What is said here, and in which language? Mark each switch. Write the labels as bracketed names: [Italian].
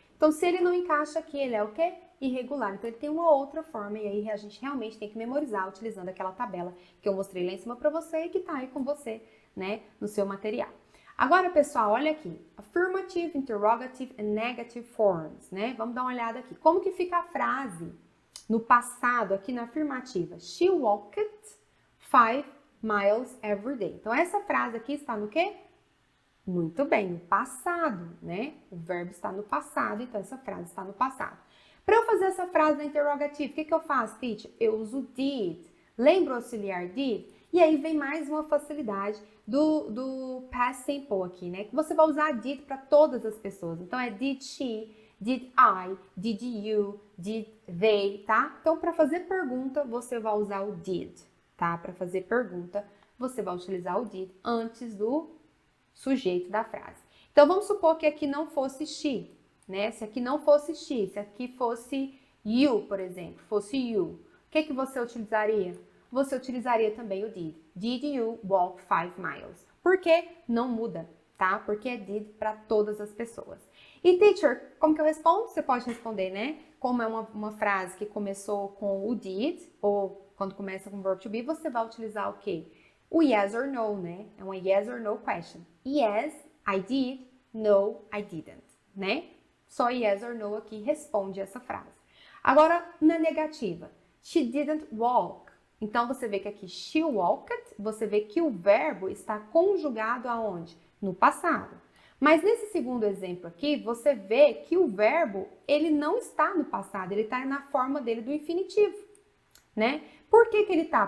[Portuguese] Então, se ele não encaixa aqui, ele é o quê? Irregular. Então, ele tem uma outra forma e aí a gente realmente tem que memorizar utilizando aquela tabela que eu mostrei lá em cima para você e que tá aí com você, né, no seu material. Agora, pessoal, olha aqui. [English] Affirmative, interrogative and negative forms, [Portuguese] né? Vamos dar uma olhada aqui. Como que fica a frase no passado, aqui na afirmativa? [English] She walked 5 miles every day. [Portuguese] Então, essa frase aqui está no quê? Muito bem, no passado, né? O verbo está no passado, então essa frase está no passado. Para eu fazer essa frase na interrogativa, o que eu faço, teacher? Eu uso did. Lembra o auxiliar did? E aí vem mais uma facilidade do past simple aqui, né? Que você vai usar did para todas as pessoas. Então, é [English] did she, did I, did you, did they, tá? [Portuguese] Então, para fazer pergunta, você vai usar o did, tá? Para fazer pergunta, você vai utilizar o did antes do sujeito da frase. Então, vamos supor que aqui não fosse she, né? Se aqui não fosse she, se aqui fosse you, por exemplo, fosse you, o que você utilizaria? Você utilizaria também o did. [English] Did you walk 5 miles? [Portuguese] Por que não muda, tá? Porque é did para todas as pessoas. E teacher, como que eu respondo? Você pode responder, né? Como é uma frase que começou com o did, ou quando começa com o verb to be, você vai utilizar o quê? [English] O yes or no, né? É uma yes or no question. Yes, I did. No, I didn't, né? [Portuguese] Só yes or no aqui responde essa frase. Agora, na negativa, [English] she didn't walk. [Portuguese] Então, você vê que aqui she walked, você vê que o verbo está conjugado aonde? No passado. Mas nesse segundo exemplo aqui, você vê que o verbo, ele não está no passado, ele está na forma dele do infinitivo, né? Por que ele está?